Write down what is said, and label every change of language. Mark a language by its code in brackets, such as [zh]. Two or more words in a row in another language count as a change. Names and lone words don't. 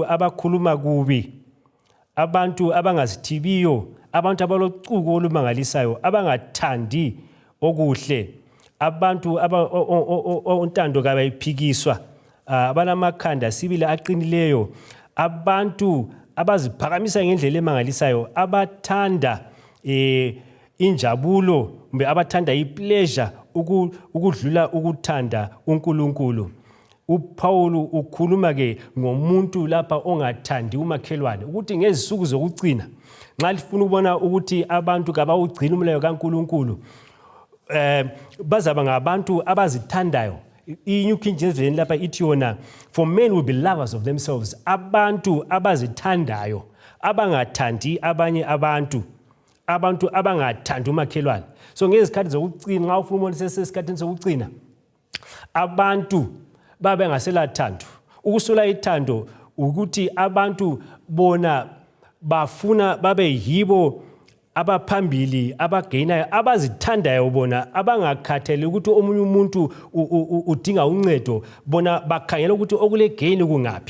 [nd] abakhuluma kubi, abantu abangazithibiyo, abantu abalochuku olumangalisayo, abangathandi okuhle, abantu ontando kabayiphikiswa, abalamakhanda sibili aqinileyo, abantu abaziphakamisa ngendlela emangalisayo, abathanda injabulo kumbe abathanda ipleasure ukudlula ukuthanda uNkulunkulu. uPaul ukhuluma ke ngomuntu lapha ongathandi umakhelwane ukuthi ngezisuku zokugcina nxa lifuna ukubona ukuthi abantu kabawugcina umlayo kaNkulunkulu bazaba ngabantu abazithandayo. I-New King James Version lapha ithi yona, [en] for men will be lovers of themselves, [nd] abantu abazithandayo, abangathandi abanye abantu abangathandi umakhelwane. So ngezikhathi zokugcina nxa ufuna ukubona sesikhathini sokugcina abantu babe ngasela thando. Ukusula ithando ukuthi abantu bona bafuna babe yibo abaphambili abagainayo abazithandayo bona abangakhatheli ukuthi omunye umuntu udinga uncedo, bona bakhangela ukuthi okule gain kungaphi.